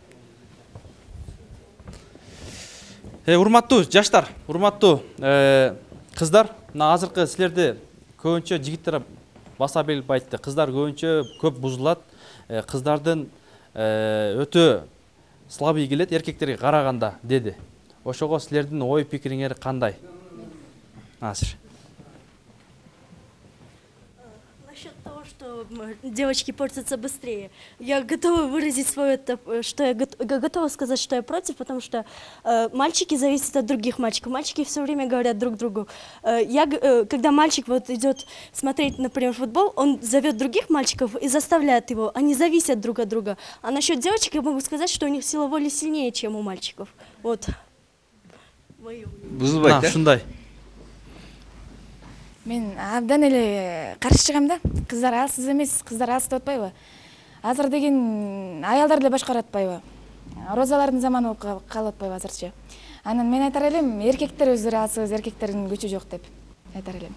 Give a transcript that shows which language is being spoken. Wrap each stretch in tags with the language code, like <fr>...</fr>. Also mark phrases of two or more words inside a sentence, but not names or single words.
<ky>Урматтуу жаштар, урматтуу кыздар, мына азыркы силерди көбүнчө жигиттер баса белип айтты. Кыздар көбүнчө көп бузулат. Кыздардын өтө слабый келет эркектерге караганда деди. Ошого силердин ой пикириңер кандай? Насир.</ky> <ru>Насчет того, что девочки портятся быстрее. Я готова выразить свое, что я готова сказать, что я против, потому что мальчики зависят от других мальчиков. Мальчики все время говорят друг другу. Когда мальчик вот идет смотреть, например, футбол, он зовет других мальчиков и заставляет его. Они зависят друг от друга. А насчет девочек я могу сказать, что у них сила воли сильнее, чем у мальчиков. Вот.</ru> <ky>Шундай. Мен абдан эле каршы чыгам да. Кыздар алсыз эмес, кыздар алсыз деп атпайбы? Азыр деген аялдар эле башкарып атпайбы? Розалардын заманы болуп калып атпайбы азырчы? Анан мен айтар элем, эркектер өздөрү алсыз, эркектердин күчү жок деп айтар элем.</ky>